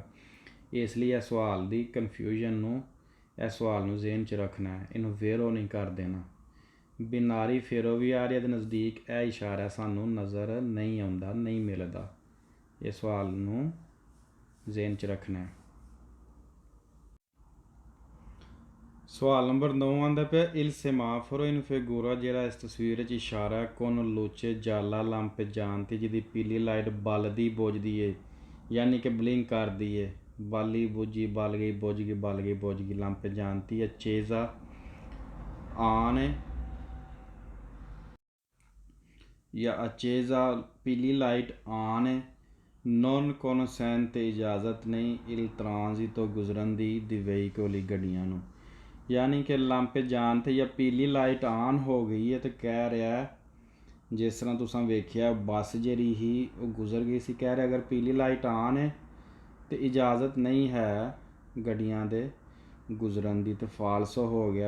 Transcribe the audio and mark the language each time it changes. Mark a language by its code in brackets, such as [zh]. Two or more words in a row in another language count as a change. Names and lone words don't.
[pa] ਇਸ ਲਈ ਇਹ ਸਵਾਲ ਦੀ ਕਨਫਿਊਜ਼ਨ ਨੂੰ, ਇਹ ਸਵਾਲ ਨੂੰ ਜ਼ਿਹਨ 'ਚ ਰੱਖਣਾ ਹੈ, ਇਹਨੂੰ ਵੇਰੋ ਨਹੀਂ ਕਰ ਦੇਣਾ। [it] binari ferroviari [pa] ਦੇ ਨਜ਼ਦੀਕ ਇਹ ਇਸ਼ਾਰਾ ਸਾਨੂੰ ਨਜ਼ਰ ਨਹੀਂ ਆਉਂਦਾ, ਨਹੀਂ ਮਿਲਦਾ। ਇਹ ਸਵਾਲ ਨੂੰ ਜ਼ਿਹਨ 'ਚ ਰੱਖਣਾ ਹੈ। ਸਵਾਲ ਨੰਬਰ 9 ਆਉਂਦਾ ਪਿਆ [it] il semaforo in figura, [pa] ਜਿਹੜਾ ਇਸ ਤਸਵੀਰ 'ਚ ਇਸ਼ਾਰਾ [it] con luce gialla lampeggiante, [pa] ਜਿਹਦੀ ਪੀਲੀ ਲਾਈਟ ਬਲਦੀ ਬੁਝਦੀ ਏ, ਯਾਨੀ ਕਿ ਬਲਿੰਕ ਕਰਦੀ ਏ, ਬਾਲੀ ਬੁਝੀ ਬਲ ਗਈ, ਬੁਝ ਗਈ ਬਲ ਗਈ, ਬੁਝ ਗਈ, [it] lampeggiante accesa on [pa] ਜਾਂ accesa ਪੀਲੀ ਲਾਈਟ on [it] non consente [pa] ਇਜਾਜ਼ਤ ਨਹੀਂ [it] il transito [pa] ਗੁਜ਼ਰਨ ਦੀ veicoli ਗੱਡੀਆਂ ਨੂੰ, ਯਾਨੀ ਕਿ lampeggiante ਜਾਂ ਪੀਲੀ ਲਾਈਟ ਆਨ ਹੋ ਗਈ ਹੈ ਤੇ ਕਹਿ ਰਿਹਾ, ਜਿਸ ਤਰ੍ਹਾਂ ਤੁਸੀਂ ਵੇਖਿਆ ਬੱਸ ਜਿਹੜੀ ਹੀ ਉਹ ਗੁਜ਼ਰ ਗਈ ਸੀ, ਕਹਿ ਰਿਹਾ ਅਗਰ ਪੀਲੀ ਲਾਈਟ ਆਨ ਹੈ ਤੇ ਇਜਾਜ਼ਤ ਨਹੀਂ ਹੈ ਗੱਡੀਆਂ ਦੇ ਗੁਜ਼ਰਨ ਦੀ, ਤੇ ਫਾਲਸੋ ਹੋ ਗਿਆ।